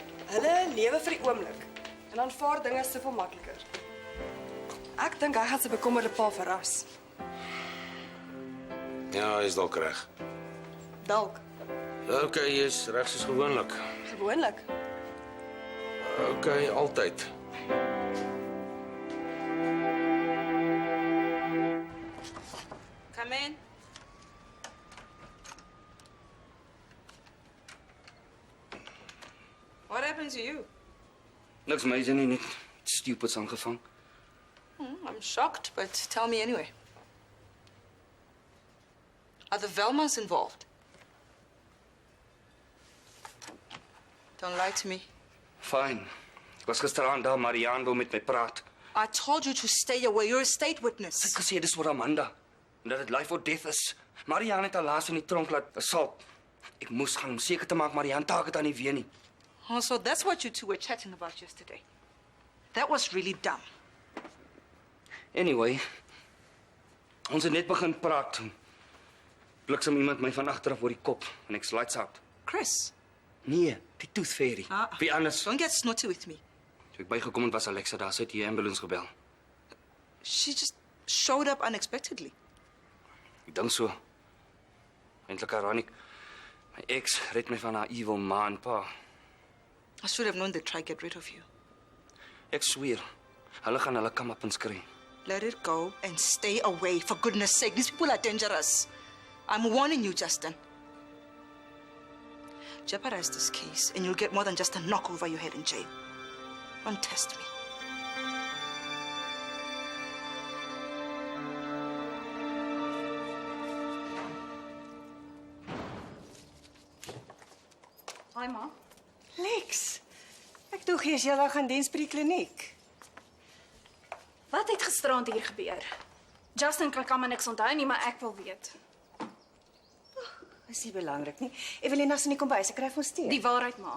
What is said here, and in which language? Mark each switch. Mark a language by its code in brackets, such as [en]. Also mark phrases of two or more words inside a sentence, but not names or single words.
[af] Hulle lewe vir die oomblik en aanvaar dinge soveel makliker. Ek dink hy gaan sy bekommerde pa verras. Ja, hy is dalk reg. Dalk. Okay, jy's reg soos gewoonlik. Gewoonlik. Okay, altyd. [en] Come in. What happened to you? [af] Niks major nie, net stupids aangevang. [en] I'm shocked, but tell me anyway. Are the Velmas involved? Don't lie to me. Fine. [af] Ek was gisteraan daar, Marianne wil met my praat. [en] I told you to stay away. You're a state witness. [af] Sy het gesê dis oor Amanda. En dat dit [en] life or death [af] is. Marianne het haar laas in die tronk laat assault. Ek moes gaan om seker te maak Marianne taak het aan nie weer nie. [en] Oh, so that's what you two were chatting about yesterday. That was really dumb. Anyway, [af] ons het net begin praat. Bliksem iemand my van agter af oor die kop en ek's [en] lights out. [af] Chris? Nee, die [en] tooth fairy. [af] Wie anders? [en] Don't get snotty with me. [af] Toe ek bygekom het, was Alexa daar, sy het die ambulance gebel. [en] She just showed up unexpectedly. [af] Ek dink so. Eintlik ironic. My ex red my van haar evil ma en pa. [en] I should have known they'd try get rid of you. [af] Ek sweer, hulle gaan hulle kam op en skree. [en] Let it go and stay away, for goodness sake. These people are dangerous. I'm warning you, Justin. Jeopardize this case, and you'll get more than just a knock over your head in jail. Don't test me. Hi, [af] ma. Lex, ek dink jy's julle gaan diens by die kliniek. Wat het gisterand hier gebeur? Justin kan my niks onthou nie, maar ek wil weet. Is nie belangrik nie. Evelina's in die kombuis, ek kry vir ons tee. Die waarheid, ma.